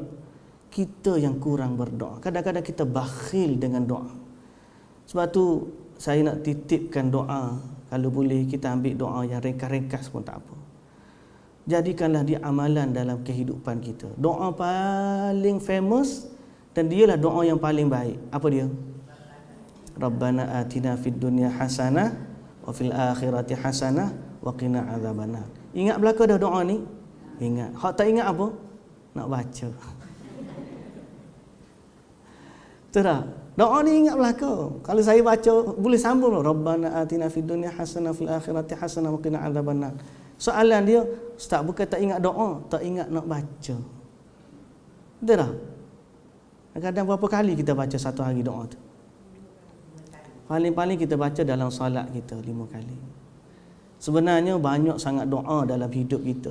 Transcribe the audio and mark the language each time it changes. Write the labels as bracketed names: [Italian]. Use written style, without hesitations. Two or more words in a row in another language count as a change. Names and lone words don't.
[Malay] Kita yang kurang berdoa. Kadang-kadang kita bakhil dengan doa. Sebab tu saya nak titipkan doa. Kalau boleh kita ambil doa yang ringkas-ringkas pun tak apa. Jadikanlah dia amalan dalam kehidupan kita. Doa paling famous dan dialah doa yang paling baik. Apa dia? [Arabic] ربنا آتنا في الدنيا حسنة وفي الآخرة حسنة وقنا عذاب النار. [Malay] Ingat belaka dah doa ni? Ingat. Hak tak ingat apa? Nak baca. Terah. Doa ni ingat belaka. Kalau saya baca boleh sambung. [Arabic] ربنا آتنا في الدنيا حسنة في الآخرة حسنة وقنا عذاب النار. [Malay] Soalan dia, ustaz bukan tak ingat doa, tak ingat nak baca. Terah. Kadang berapa kali kita baca satu hari doa tu? Paling-paling kita baca dalam solat kita 5 kali. Sebenarnya banyak sangat doa dalam hidup kita.